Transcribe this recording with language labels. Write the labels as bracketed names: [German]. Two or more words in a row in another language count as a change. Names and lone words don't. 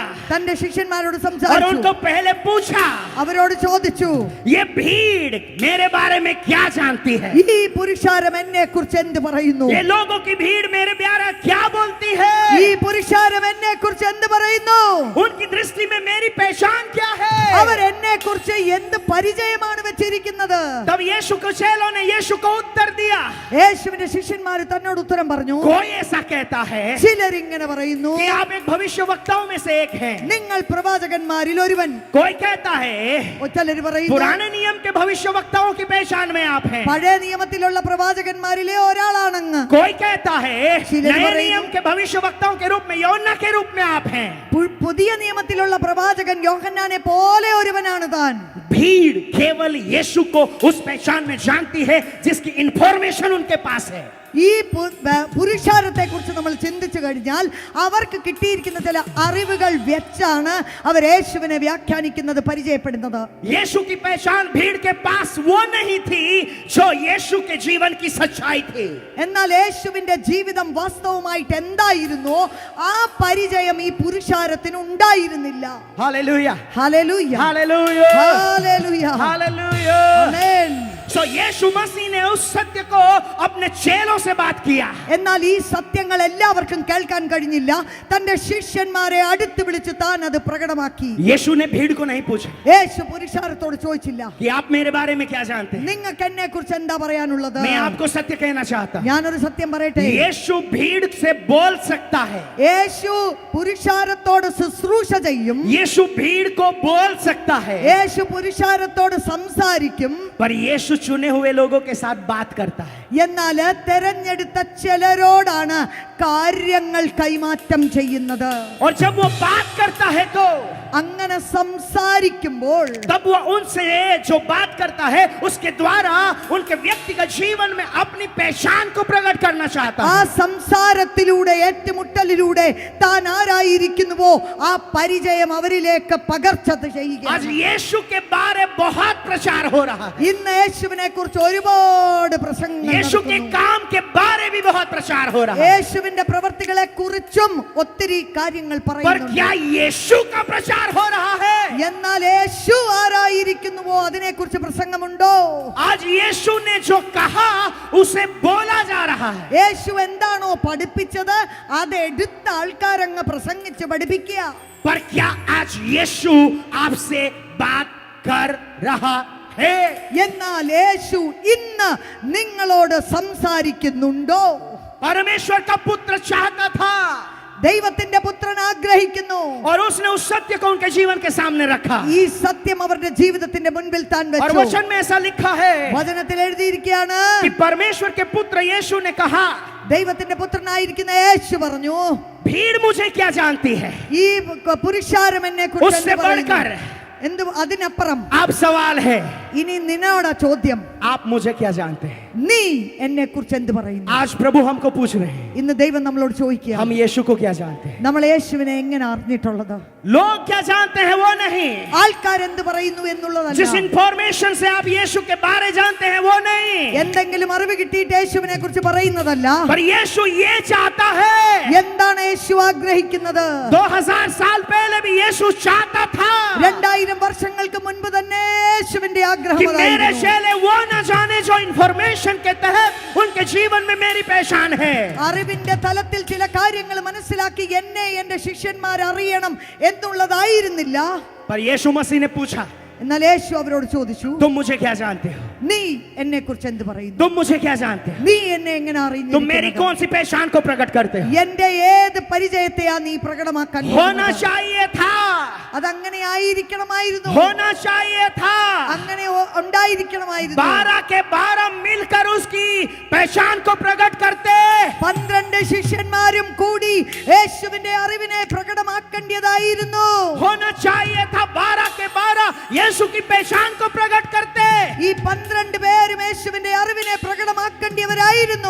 [Malayalam] തന്റെ ശിഷ്യന്മാരോട് और സംസാരിച്ചു. [Hindi] उनको पहले पूछा, [Malayalam] അവരോട് ചോദിച്ചു, [Hindi] ये भीड़ मेरे बारे में क्या जानती है? [Malayalam] ഈ പുരുഷാരം എന്നെ കുറിച്ച് എന്ത് പറയുന്നു? [Hindi] ये लोगों की भीड़ मेरे प्यारा क्या बोलती है? [Malayalam] ഈ പുരുഷാരം എന്നെ കുറിച്ച് എന്ത് പറയുന്നു? [Hindi] उनकी दृष्टि में मेरी पहचान क्या है? [Malayalam] അവർ എന്നെ കുറിച്ച് എന്ത് പരിചയമാണ് വെച്ചിരിക്കുന്നത്? [Hindi] तब यीशु के चेलों ने यीशु को उत्तर दिया, [Malayalam] യേശുവിന്റെ ശിഷ്യന്മാർ തന്നോട് ഉത്തരം പറഞ്ഞു, [Hindi] कोई ऐसा कहता है [Malayalam] ചിലർ ഇങ്ങനെ പറയുന്നു, [Hindi] कि आप एक भविष्यवक्ताओं में से एक हैं, [Malayalam] നിങ്ങൾ പ്രവാചകന്മാരിൽ ഒരുവൻ. [Hindi] कोई कहता है [Malayalam] ചിലർ പറയുന്നു, [Hindi] पुराने नियम के भविष्यवक्ताओं की पहचान में आप हैं, [Malayalam] പഴയ നിയമത്തിലുള്ള പ്രവാചകന്മാരിലെ ഒരാളാണെന്ന്. [Hindi] कोई कहता है [Malayalam] ചിലർ नए പറയുന്നു, [Hindi] नियम के भविष्यवक्ताओं के रूप में योना के रूप में आप हैं. [Malayalam] പുതിയ നിയമത്തിലുള്ള പ്രവാചകൻ യോഹന്നാനെ പോലെ ഒരുവനാണ് താൻ. [Hindi] भीड़ केवल यीशु को उस पहचान में जानती है जिसकी इंफॉर्मेशन उनके पास है. [Malayalam] ഈ പുരുഷാരത്തെ കുറിച്ച് നമ്മൾ ചിന്തിച്ചു കഴിഞ്ഞാൽ അവർക്ക് കിട്ടിയിരിക്കുന്ന ചില അറിവുകൾ വെച്ചാണ് അവർ യേശുവിനെ വ്യാഖ്യാനിക്കുന്നത്, പരിചയപ്പെടുന്നത്. [Hindi] यीशु की पहचान भीड़ के पास वो नहीं थी जो यीशु के जीवन की सच्चाई थी. [Malayalam] എന്നാൽ യേശുവിന്റെ ജീവിതം വാസ്തവമായിട്ട് എന്തായിരുന്നോ ആ പരിചയം ഈ പുരുഷാരത്തിന് ഉണ്ടായിരുന്നില്ല. [Hindi] हालेलुया, [Malayalam] ഹല്ലേലൂയ, [Hindi] हालेलुया, [Malayalam] ഹല്ലേലൂയ, [Hindi] हालेलुया. [Malayalam] ആമേൻ. [Hindi] सो यीशु मसीह ने उस सत्य को अपने चेलों से बात किया. [Malayalam] എന്നാൽ ഈ സത്യങ്ങൾ എല്ലാവർക്കും കേൾക്കാൻ കഴിഞ്ഞില്ല. തന്റെ ശിഷ്യന്മാരെ അടുത്ത് വിളിച്ച് താൻ അത് പ്രകടമാക്കി. [Hindi] यीशु ने भीड़ को नहीं पूछा [Malayalam] യേശു പുരുഷാരത്തോട് ചോദിച്ചില്ല, [Hindi] कि आप मेरे बारे में क्या जानते हैं. [Malayalam] നിങ്ങൾക്ക് എന്നെ കുറിച്ച് എന്താ പറയാനുള്ളത്? [Hindi] मैं आपको सत्य कहना चाहता हूं, [Malayalam] ഞാനൊരു സത്യം പറയട്ടെ. [Hindi] यीशु भीड़ से बोल सकता है, [Malayalam] യേശു പുരുഷാരത്തോട് ശുശ്രൂഷ ചെയ്യും. [Hindi] यीशु भीड़ को बोल सकता है, [Malayalam] യേശു പുരുഷാരത്തോട് സംസാരിക്കും. [Hindi] पर यीशु चुने हुए लोगों के साथ बात करता है. [Malayalam] എന്നാൽ തെരഞ്ഞെടുത്ത ചിലരോടാണ് കാര്യങ്ങൾ കൈമാറ്റം ചെയ്യുന്നത്. [Hindi] और जब वो बात करता है तो [Malayalam] അങ്ങനെ സംസാരിക്കുമ്പോൾ [Hindi] तब वो उनसे जो बात करता है उसके द्वारा उनके व्यक्तिगत जीवन में अपनी पहचान को प्रकट करना चाहता ആ है. [Malayalam] സംസാരത്തിലൂടെ ഏറ്റുമുട്ടലിലൂടെ താൻ ആരായിരിക്കുന്നുവോ ആ പരിചയം അവരിലേക്ക് പകർച്ച ചെയ്യുക. [Hindi] आज यीशु के बारे बहुत प्रचार हो रहा है, [Malayalam] ഇന്ന് യേശുവിനെ കുറിച്ച് ഒരുപാട് പ്രസംഗങ്ങൾ [Hindi] यीशु के [Malayalam] നടക്കുന്നു. [Hindi] काम के बारे भी बहुत प्रचार हो रहा है. [Malayalam] യേശുവിന്റെ പ്രവർത്തികളെ കുറിച്ചും ഒത്തിരി കാര്യങ്ങൾ पर പറയുന്നു. [Hindi] क्या यीशु का प्रचार हो रहा है? [Malayalam] എന്നാൽ യേശു ആരായിരിക്കുന്നുവോ പഠിപ്പിക്കുന്നുവോ അതിനെക്കുറിച്ച് പ്രസംഗമുണ്ടോ? [Hindi] आज यीशु ने जो कहा उसे बोला जा रहा है. [Malayalam] യേശു എന്താണോ പഠിപ്പിച്ചത് അത് എടുത്ത ആൾക്കാരങ്ങ് പ്രസംഗിച്ച് പഠിപ്പിക്കുക. [Hindi] पर क्या आज यीशु आपसे बात कर रहा है? [Malayalam] എന്നാൽ യേശു ഇന്ന് നിങ്ങളോട് സംസാരിക്കുന്നുണ്ടോ? [Hindi] परमेश्वर का पुत्र चाहता था [Malayalam] ദൈവത്തിന്റെ പുത്രൻ ആഗ്രഹിക്കുന്നു. [Hindi] और उसने उस सत्य को उनके जीवन के सामने रखा. [Malayalam] ഈ സത്യം അവരുടെ ജീവിതത്തിന്റെ മുൻപിൽ താൻ और വെച്ചു. [Hindi] वचन में ऐसा लिखा है [Malayalam] വചനത്തിൽ എഴുതിയിരിക്കുകയാണ്, [Hindi] कि परमेश्वर के पुत्र यीशु ने कहा, [Malayalam] ദൈവത്തിന്റെ പുത്രനായിരിക്കുന്ന യേശു പറഞ്ഞു, [Hindi] भीड़ मुझे क्या जानती है? [Malayalam] ഈ പുരുഷാരം എന്നെ [Hindi] उससे बढ़कर [Malayalam] എന്ത് അതിനപ്പുറം [Hindi] आप सवाल है, [Malayalam] ഇനി നിന്നോട് ചോദ്യം, [Hindi] आप मुझे क्या जानते हैं? [Malayalam] നീ എന്നെ കുറിച്ച് എന്ത് പറയുന്നു? [Hindi] आज प्रभु हमको पूछ रहे हैं, [Malayalam] ഇന്ന് ദൈവം നമ്മളോട് ചോദിക്കുക, [Hindi] हम यीशु को क्या जानते हैं? [Malayalam] നമ്മൾ യേശുവിനെ എങ്ങനെ അറിഞ്ഞിട്ടുള്ളത്? [Hindi] लोग क्या जानते हैं वो नहीं, [Malayalam] ആൾക്കാർ എന്ത് പറയുന്നു എന്നുള്ളതല്ല. [Hindi] जिस इंफॉर्मेशन से आप यीशु के बारे जानते हैं वो नहीं, [Malayalam] എന്തെങ്കിലും അറിവ് കിട്ടിയിട്ട് യേശുവിനെ കുറിച്ച് പറയുന്നതല്ല. [Hindi] पर यीशु ये चाहता है. [Malayalam] എന്താണ് യേശു ആഗ്രഹിക്കുന്നത്? [Hindi] 2000 साल पहले भी यीशु चाहता था [Malayalam] 2000 വർഷങ്ങൾക്ക് മുൻപ് തന്നെ യേശുവിന്റെ ആഗ്രഹം [Hindi] कि मेरे [Malayalam] അതായിരുന്നു. [Hindi] चेले वो न जाने जो इंफॉर्मेशन के तहत उनके जीवन में मेरी पहचान है. [Malayalam] അറിവിന്റെ തലത്തിൽ ചില കാര്യങ്ങൾ മനസ്സിലാക്കി എന്നെ എന്റെ ശിഷ്യന്മാർ അറിയണം എന്നുള്ളതായിരുന്നില്ല. [Hindi] पर यीशु मसीह ने पूछा, [Malayalam] എന്നാൽ യേശു അവരോട് ചോദിച്ചു, [Hindi] तुम मुझे क्या जानते हो? [Malayalam] നീ എന്നെ കുറിച്ച് എന്ത് പറയുന്നു? [Hindi] तुम मुझे क्या जानते हो? [Malayalam] നീ എന്നെ എങ്ങനെ [Hindi] तुम मेरी [Malayalam] അറിഞ്ഞു? [Hindi] कौन सी पहचान को प्रकट करते हो? [Malayalam] എന്റെ ഏത് പരിചയത്തെയാ നീ പ്രകടമാക്കാൻ होना പോകുന്നത്? [Hindi] चाहिए था, [Malayalam] അതങ്ങനെ ആയിരിക്കണമായിരുന്നു. [Hindi] होना चाहिए था. [Malayalam] അങ്ങനെ ഉണ്ടായിരിക്കണമായിരുന്നു. [Hindi] 12 के 12 मिलकर उसकी पहचान को प्रकट करते. [Malayalam] 12 ശിഷ്യന്മാരും കൂടി യേശുവിന്റെ അറിവിനെ പ്രകടമാക്കേണ്ടതായിരുന്നു. [Hindi] होना चाहिए था 12 के 12 यीशु की पहचान को प्रकट करते. [Malayalam] ഈ 12 പേരും യേശുവിന്റെ അറിവിനെ പ്രകടമാക്കേണ്ടവരായിരുന്നു.